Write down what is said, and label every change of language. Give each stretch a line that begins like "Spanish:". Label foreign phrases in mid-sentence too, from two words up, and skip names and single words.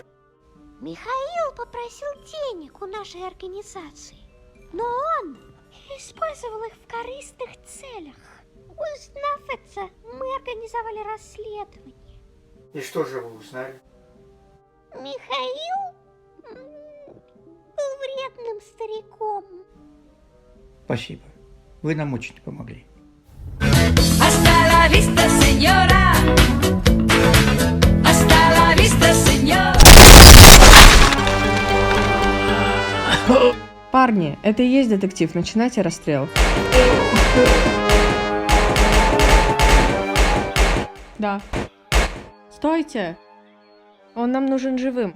Russian: Михаил попросил денег у нашей организации, но он использовал их в корыстных целях. Узнав это, мы организовали расследование. И что же вы узнали? Михаил был вредным стариком. Спасибо. Вы нам очень помогли.
Spanish: Hasta la vista, señora. Hasta la vista, señora.
Russian: Парни, это и есть детектив, начинайте расстрел. Да. Стойте! Он нам нужен живым.